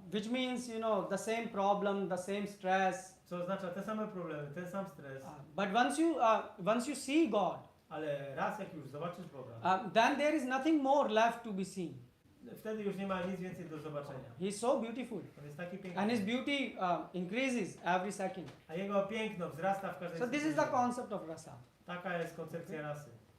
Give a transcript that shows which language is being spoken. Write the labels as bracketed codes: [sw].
[en] Which means, the same problem, the same stress. [pl] Co oznacza te same problemy, ten sam stres. [en] But once you see God, [pl] Ale raz jak już zobaczysz Boga, [en] then there is nothing more left to be seen. [pl] wtedy już nie ma nic więcej do zobaczenia. [en] He is so beautiful, [pl] On jest taki [en] and his [pl] piękny. [en] beauty increases every second. [pl] A jego piękno wzrasta w każdej [en] So this is the [pl] sekundzie. [en] concept of rasa. [pl] Taka jest koncepcja rasy.